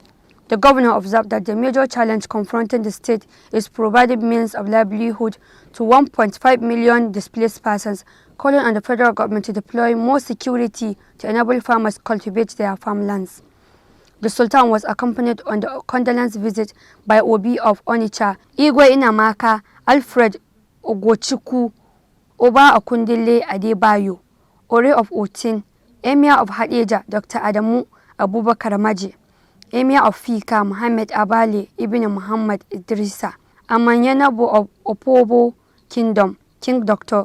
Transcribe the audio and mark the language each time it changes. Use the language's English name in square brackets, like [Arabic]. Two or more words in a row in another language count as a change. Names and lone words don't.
[English] The governor observed that the major challenge confronting the state is providing means of livelihood to 1.5 million displaced persons, calling on the federal government to deploy more security to enable farmers cultivate their farmlands. The Sultan was accompanied on the condolence visit by Obi of Onitsha, Igwe Inamaka, Alfred Ogochukwu, Oba Akundele Adebayo, Ore of Otin, Emir of Hadeja, Dr. Adamu Abubakar Maji, Emir of Fika, Muhammad Abale Ibn Muhammad Idrisa, Amanyanabo of Opobo Kingdom, King Dr.